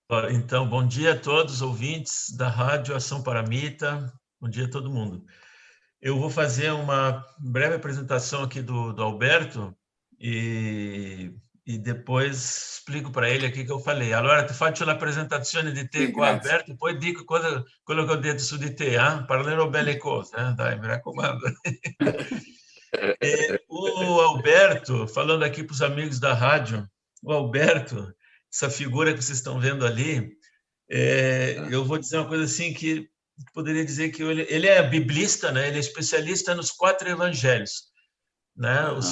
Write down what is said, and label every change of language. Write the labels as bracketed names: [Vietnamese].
[Portuguese] Então, bom dia a todos os ouvintes da Rádio Ação Paramita. Bom dia a todo mundo. Eu vou fazer uma breve apresentação aqui do Alberto e depois explico para ele aqui que eu falei. [Italian] Allora, ti faccio la presentazione di te qua, Alberto, e poi dico quello che ho detto su di te, parlerò belle cose, dai, mi raccomando. [Portuguese] O Alberto, falando aqui para os amigos da rádio, o Alberto, essa figura que vocês estão vendo ali, eu vou dizer uma coisa assim que poderia dizer que ele é biblista, né? Ele é especialista nos 4 evangelhos, né?